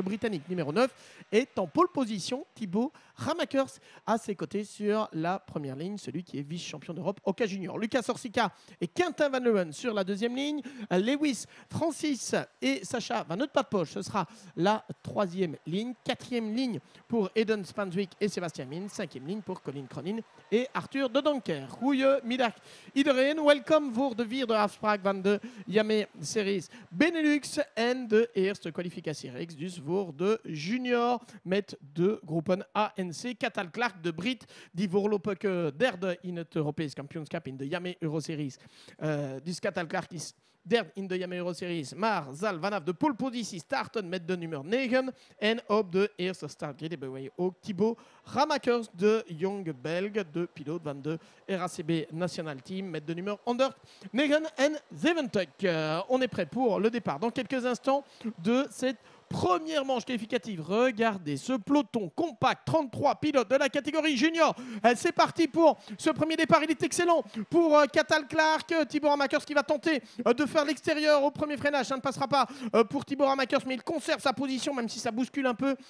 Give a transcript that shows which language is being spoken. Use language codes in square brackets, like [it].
[fr] Le Britannique numéro 9 est en pole position. Thibaut Ramakers à ses côtés sur la première ligne, celui qui est vice-champion d'Europe au cas junior. Lucas Orsica et Quentin Van Leeuwen sur la deuxième ligne. Lewis, Francis et Sacha Van Nootpad-Posch, ce sera la troisième ligne. Quatrième ligne pour Eden Spanswick et Sébastien Min. Cinquième ligne pour Colin Cronin et Arthur de Donker. [nl] Goedemiddag iedereen. Welcome voor de vierde afspraak van de Yame Series Benelux en de eerste kwalificatiereeks dus voor de junior met de groepen A en C. Cathal Clark, de Brit, die voorlopig derde in het Europees kampioenschap in de Yame Euro Series. Dus Cathal Clark is derde in de Yame Euro Series, maar zal vanaf de polepositie starten met de nummer 9. En op de eerste startgrid hebben wij ook Thibaut Ramakers, de jonge Belg, de piloot van de RACB National Team met de nummer 179. [fr] On est prêt pour le départ dans quelques instants de cette première manche qualificative. Regardez ce peloton compact, 33 pilotes de la catégorie junior. C'est parti pour ce premier départ. Il est excellent pour Cathal Clark. Thibaut Ramakers qui va tenter de faire l'extérieur au premier freinage. Ça ne passera pas pour Thibaut Ramakers, mais il conserve sa position, même si ça bouscule un peu.